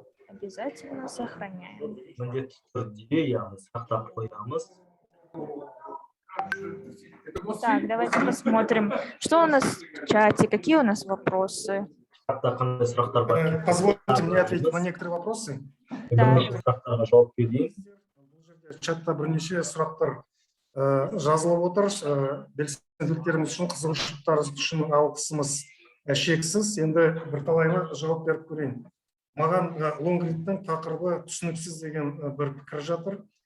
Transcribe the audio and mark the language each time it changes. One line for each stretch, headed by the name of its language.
Russian: Обязательно сохраняем.
Kazakh: Міндетті түрде яғни сақтап қоямыз.
Russian: Так, давайте посмотрим, что у нас в чате, какие у нас вопросы.
Kazakh: Чатта қандай сұрақтар бар?
Russian: Позвольте мне ответить на некоторые вопросы.
Kazakh: Бірнеше сұрақтарға жауап берейін. Чатта бірнеше сұрақтар жазылып отыр. Белсенділіктеріміз үшін, қызығушылықтарыңыз үшін алғысымыз шексіз. Енді бірталайына жауап беріп көрейін. Маған лонгридтің тақырыбы түсініксіз деген бір пікір жатыр.